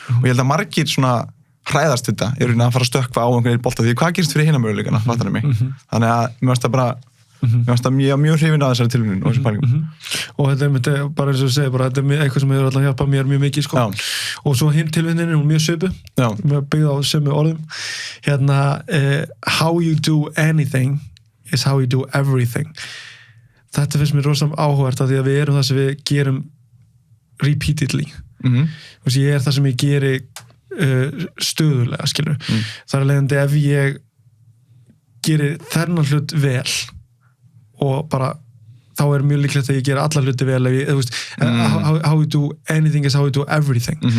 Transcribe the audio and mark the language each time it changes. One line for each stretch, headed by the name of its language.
Icelandic: Og ég held að margir svona hræðast þetta, að fara að stökkva á einhvern bolta, því hvað gerist fyrir hina möguleikana, fattar mig. Þannig að mér finnst það bara mjög hrifin að þessari tilvinnun og þessum pælingum. Og þetta er bara eins og þú segir, þetta er eitthvað sem hefur alltaf hjálpað mér mjög mikið, sko. Og svo hinn tilvinnin er mjög svipuð, byggð á sömu orðum.
English: How you do anything is how you do everything.
Icelandic: Þetta finnst mér rosalega áhugavert af því að við erum það sem við gerum
English: repeatedly.
Icelandic: Ég er það sem ég geri stöðulega, skilur. Það er leiðandi ef ég geri þennan hlut vel og bara þá er mjög líklegt að ég gera alla hluti vel
English: how you do anything is how you do everything.